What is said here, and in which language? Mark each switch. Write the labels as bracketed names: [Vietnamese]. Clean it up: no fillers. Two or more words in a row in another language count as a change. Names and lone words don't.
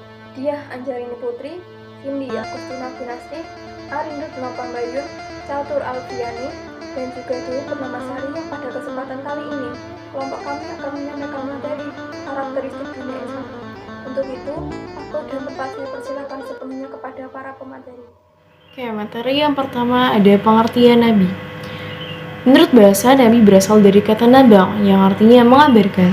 [Indonesian] Diah Anjarini Putri, Cindy Agustina Kinasti, Arindut Nopambayun, Catur Alfiani, dan juga Dewi Purnamasari yang pada kesempatan kali ini kelompok kami akan menyampaikan materi karakteristik dunia Islam. Untuk itu, aku dan tempat saya persilakan sepenuhnya kepada para pemateri. Oke, materi yang pertama ada pengertian Nabi. Menurut bahasa, Nabi berasal dari kata nabang yang artinya mengabarkan.